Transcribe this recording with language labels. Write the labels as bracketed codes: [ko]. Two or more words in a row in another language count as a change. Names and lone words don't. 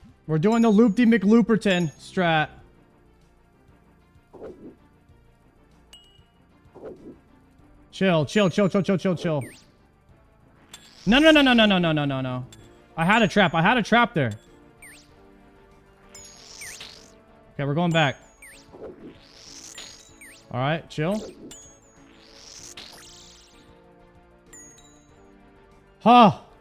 [en] We're doing the loop-de-McLooperton strat. Chill, chill, chill, chill, chill, chill, chill. No, no, no, no, no, no, no, no, no, no. I had a trap. I had a trap there. Okay, we're going back. All right, chill. Huh.